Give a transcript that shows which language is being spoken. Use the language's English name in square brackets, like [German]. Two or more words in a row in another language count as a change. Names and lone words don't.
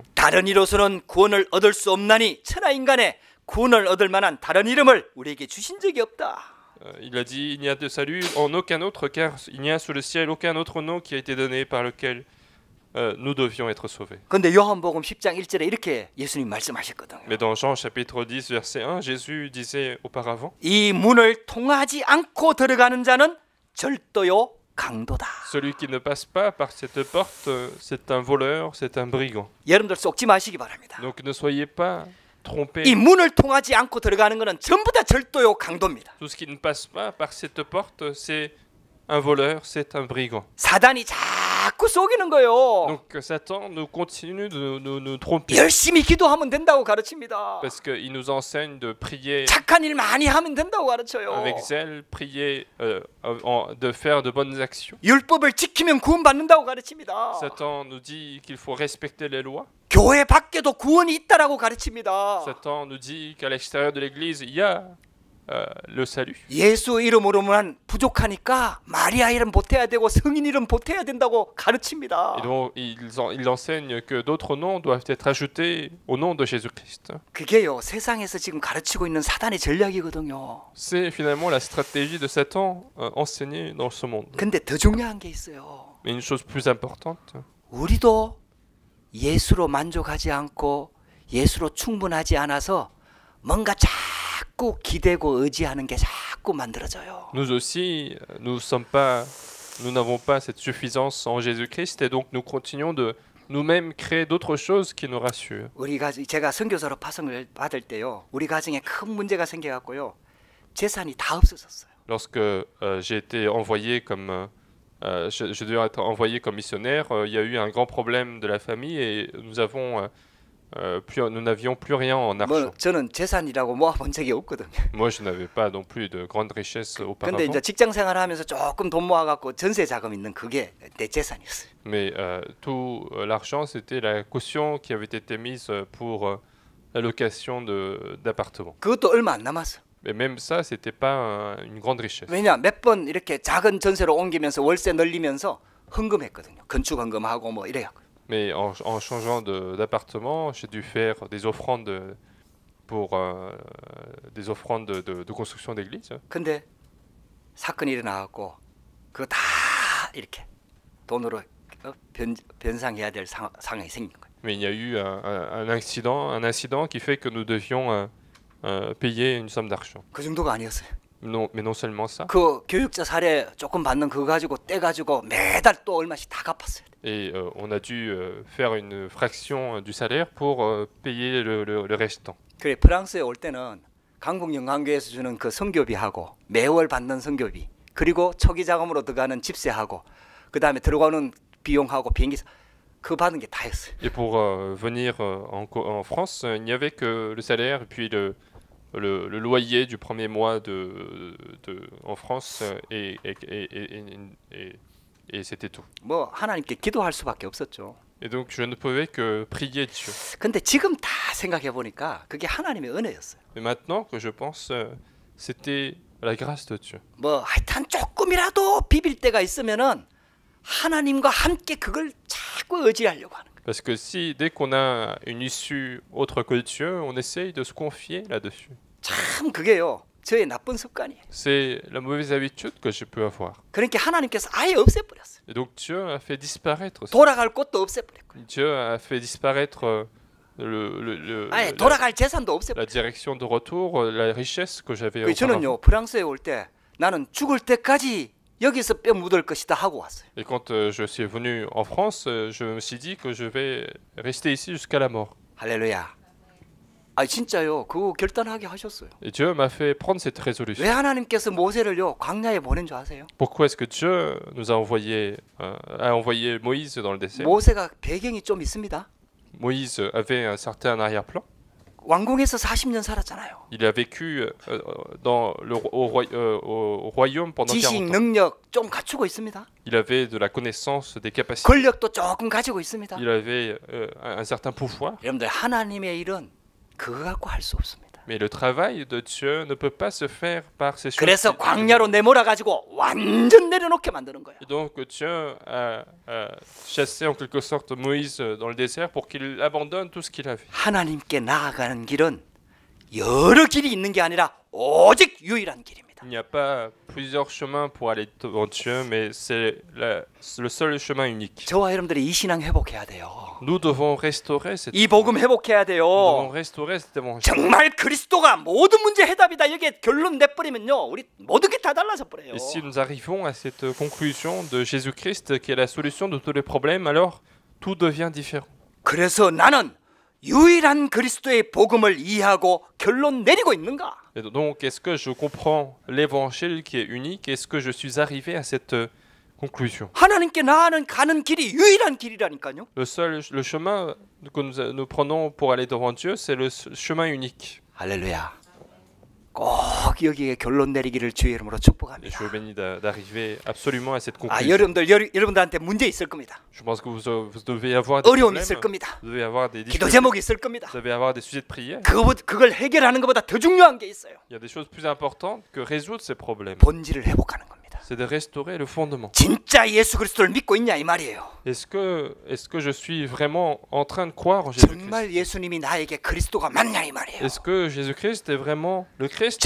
[Korean] 다른 이로서는 구원을 얻을 수 없나니 천하 인간의 구원을 얻을 만한 다른 이름을 우리에게 주신 적이 없다. [French] Il a dit, il n'y a de salut en aucun autre, car il n'y a sous le ciel aucun autre nom qui a été donné par lequel nous devions être sauvés. [Korean] 근데 요한복음 10장 1절에 이렇게 예수님 말씀하셨거든요. [French] Mais dans Jean chapitre 10 verset 1, Jésus disait auparavant, [Korean] 이 문을 통하지 않고 들어가는 자는 절도요 강도다. [French] celui qui ne passe pas par cette porte, c'est un voleur, c'est un brigand. [Korean] 여러분들 속지 마시기 바랍니다. [French] Donc ne soyez pas trompés. [Korean] 이 문을 통하지 않고 들어가는 것은 전부 다 절도요 강도입니다. [French] Tout ce qui ne passe pas par cette porte, c'est un voleur, c'est un brigand. [Korean] 사단이 자꾸 속이는 거예요. [French] Donc Satan nous continue de nous tromper. [Korean] 열심히 기도하면 된다고 가르칩니다. [French] Parce qu'il nous enseigne de prier [Korean] 착한 일 많이 하면 된다고 가르쳐요. [French] avec zèle, prier, de faire de bonnes actions. [Korean] 율법을 지키면 구원받는다고 가르칩니다. [French] Satan nous dit qu'il faut respecter les lois. [Korean] 교회 밖에도 구원이 있다라고 가르칩니다. [French] Satan nous dit qu'à l'extérieur de l'église, il y a le salut. [Korean] 예수 이름으로만 부족하니까 마리아 이름 보태야 되고 성인 이름 보태야 된다고 가르칩니다. [French] Et donc, il enseigne que d'autres noms doivent être ajoutés au nom de Jésus-Christ. [Korean] 그게요 세상에서 지금 가르치고 있는 사단의 전략이거든요. [French] C'est finalement la stratégie de Satan enseignée dans ce monde. [Korean] 근데 더 중요한 게 있어요. [French] Mais une chose plus importante, [Korean] 우리도 예수로 만족하지 않고 예수로 충분하지 않아서 뭔가 자꾸 기대고 의지하는 게 자꾸 만들어져요. [French] nous aussi, nous n'avons pas cette suffisance en Jésus-Christ et donc nous continuons de nous-mêmes créer d'autres choses qui nous rassurent. [Korean] 제가 선교사로 파송을 받을 때요. 우리 가정에 큰 문제가 생겨갖고요. 재산이 다 없어졌어요. [French] Lorsque j'ai été envoyé comme je devais être envoyé comme missionnaire, il y a eu un grand problème de la famille et nous n'avions plus rien en argent. [Korean] 저는 재산이라고 모아본 적이 없거든요. [French] Moi, je n'avais pas non plus de grandes richesses [Korean] 근데 [French] auparavant. [Korean] 이제 직장 생활하면서 조금 돈 모아갖고 전세 자금 있는 그게 내 재산이었어요. [French] Mais tout l'argent, c'était la caution qui avait été mise pour la location d'appartements. [Korean] 그것도 얼마 안 남았어. [French] Mais même ça, c'était pas une grande richesse. [Korean] 왜냐 몇 번 이렇게 작은 전세로 옮기면서 월세 늘리면서 헌금했거든요. 건축 헌금하고 뭐 이래갖고. [French] Mais en changeant d'appartement, j'ai dû faire des offrandes pour des offrandes de construction d'église. [Korean] 근데 사건이 일어나갖고 그거 다 이렇게 돈으로 변상해야 될 상황이 생긴 거예요. [French] Mais il y a eu un incident qui fait que nous devions payer une somme d'argent. [Korean] 그 정도가 아니었어요. [French] Non, mais non seulement ça. [Korean] 그 교육자 사례 조금 받는 그거 가지고 떼가지고 매달 또 얼마씩 다 갚았어요. [French] Et on a dû faire une fraction du salaire pour payer le restant. [Korean] 그래 프랑스에 올 때는 강북영광교회에서 주는 그 선교비하고 매월 받는 선교비 그리고 초기 자금으로 들어가는 집세하고 그 다음에 들어가는 비용하고 비행기 그거 받은 게 다였어요. [French] Et pour venir en France, il n'y avait que le salaire et puis le loyer du premier mois en France et c'était tout. [Korean] 뭐 하나님께 기도할 수밖에 없었죠. [French] Et donc je ne pouvais que prier Dieu. [Korean] 근데 지금 다 생각해 보니까 그게 하나님의 은혜였어요. [French] Mais maintenant que je pense, c'était la grâce de Dieu. [Korean] 뭐 하여튼 조금이라도 비빌 때가 있으면은 하나님과 함께 그걸 자꾸 의지하려고 하는 거예요. [French] Parce que si dès qu'on a une issue autre que Dieu, on essaye de se confier là-dessus. [Korean] 참 그게요. 저의 나쁜 습관이에요. [French] C'est la mauvaise habitude que je peux avoir. [Korean] 그러니까 하나님께서 아예 없애버렸어요. [French] Et donc Dieu a fait disparaître ça. [Korean] 돌아갈 곳도 없애버렸고요. [French] Dieu a fait disparaître [Korean] 아예 돌아갈 재산도 없애버렸어요. [French] la direction de retour, la richesse que j'avais [Korean] 저는요 [French] auparavant. [Korean] 프랑스에 올 때 나는 죽을 때까지 여기서 뼈 묻을 것이다 하고 왔어요. [French] Et quand je suis venu en France, je me suis dit que je vais rester ici jusqu'à la mort. [Korean] 할렐루야. 아 진짜요. 그거 결단하게 하셨어요. [French] Et Dieu m'a fait prendre cette [Korean] 왜 [French] résolution. [Korean] 하나님께서 모세를요 광야에 보낸 줄 아세요? [French] Pourquoi est-ce que Dieu nous a envoyé Moïse dans le désert? [Korean] 모세가 배경이 좀 있습니다. [French] Moïse avait un certain arrière-plan. [Korean] 왕궁에서 40년 살았잖아요. [French] Il a vécu au royaume pendant [Korean] 지식 [French] 40 ans. [Korean] 능력 좀 갖추고 있습니다. [French] Il avait de la connaissance, des capacités. [Korean] 권력도 조금 가지고 있습니다. [French] Il avait un certain pouvoir. [Korean] 여러분들 하나님의 일은 그거 갖고 할 수 없습니다. [French] Mais le travail de Dieu ne peut pas se faire par ces choses. [Korean] 그래서 광야로 내몰아 가지고 완전 내려놓게 만드는 거예요. [French] Et donc Dieu a chassé en quelque sorte Moïse dans le désert pour qu'il abandonne tout ce qu'il avait. [Korean] 하나님께 나아가는 길은 여러 길이 있는 게 아니라 오직 유일한 길입니다. 겁니다. [French] Il n'y a pas plusieurs chemins pour aller devant Dieu, mais c'est le seul chemin unique. [Korean] 저와 여러분들이 이 신앙 회복해야 돼요. [French] Nous devons restaurer cette [Korean] 이 복음 회복해야 [French] Nous devons [Korean] 돼요. [French] restaurer cet évangile. [Korean] 정말 그리스도가 모든 문제 해답이다. 여기에 결론 내버리면요, 우리 모든 게 다 달라져 버려요. [French] Et si nous arrivons à cette conclusion de Jésus-Christ qui est la solution de tous les problèmes, alors tout devient différent. [Korean] 그래서 나는 유일한 그리스도의 복음을 이해하고 결론 내리고 있는가? [French] Et donc, est-ce que je comprends l'évangile qui est unique? Est-ce que je suis arrivé à cette conclusion? [Korean] 하나님께 나아가는 가는 길이 유일한 길이라니까요. [French] Le chemin que nous prenons pour aller devant Dieu, c'est le chemin unique. [Korean] 할렐루야. 꼭 여기에 결론 내리기를 주의 이름으로 [French] Et je [Korean] 축복합니다. [French] vous bénis d'arriver absolument à cette 아, conclusion. [Korean] 여러분들한테 문제 있을 겁니다. [French] Je pense que vous devez avoir des [Korean] 어려움이 [French] problèmes, [Korean] 있을 겁니다. [French] vous devez avoir des [Korean] 기도 [French] difficultés, [Korean] 제목이 있을 겁니다. [French] vous devez avoir des sujets de prière. [Korean] 그걸 해결하는 것보다 더 중요한 게 있어요. [French] Il y a des choses plus importantes que résoudre ces problèmes. [Korean] 본질을 회복하는 겁니다. [French] C'est de restaurer le fondement. [Korean] 진짜 예수 그리스도를 믿고 있냐 이 말이에요. [French] Est-ce que je suis vraiment en train de croire en Jésus-Christ? [Korean] 정말 예수님이 나에게 그리스도가 맞냐 이 말이에요. [French] Est-ce que Jésus-Christ est vraiment le Christ?